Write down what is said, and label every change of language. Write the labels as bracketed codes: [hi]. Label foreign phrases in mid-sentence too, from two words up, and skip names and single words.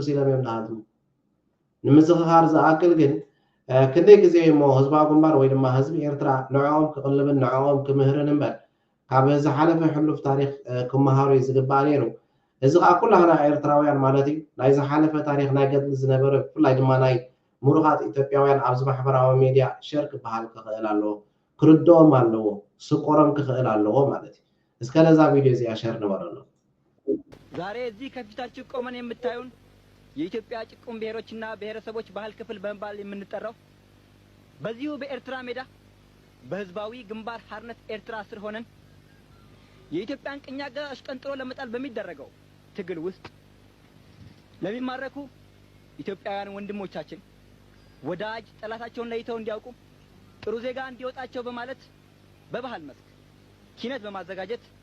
[ti] ኢሎም እዮም ዝሃድሙ። ንምዝኽኻር ዝኣክል ግን ክንደይ ግዜ እሞ ህዝባዊ ግንባር ወይ ድማ ህዝቢ ኤርትራ ንዕኦም ክቕልብን ንዕኦም ክምህርን እምበር ካብ ዝሓለፈ ሕሉፍ ታሪክ ክመሃሩ እዩ ዝግባእ ነይሩ። እዚ ከዓ ኩላህና ኤርትራውያን ማለት እዩ ናይ ዝሓለፈ ታሪክ ናይ ገድሊ ዝነበረ ብፍላይ ድማ ናይ ሙሩኻት ኢትዮጵያውያን ኣብዚ ማሕበራዊ ሚድያ ሸር ክበሃል ክኽእል ኣለዎ፣ ክርድኦም ኣለዎ፣ ስቆሮም ክኽእል ኣለዎ ማለት እዩ። እስከ ነዛ ቪድዮ እዚኣ ሸር ንበረሎ። [am] ዛሬ እዚህ ከፊታችሁ ቆመን የምታዩን የኢትዮጵያ ጭቁን ብሔሮችና ብሔረሰቦች ባህል ክፍል በመባል የምንጠራው በዚሁ በኤርትራ ሜዳ በህዝባዊ ግንባር ሓርነት ኤርትራ ስር ሆነን የኢትዮጵያን ቅኝ አገዛዝ አሽቀንጥሮ ለመጣል በሚደረገው ትግል ውስጥ ለሚማረኩ ኢትዮጵያውያን ወንድሞቻችን ወዳጅ ጠላታቸውን ለይተው እንዲያውቁ ጥሩ ዜጋ እንዲወጣቸው በማለት በባህል መስክ ኪነት በማዘጋጀት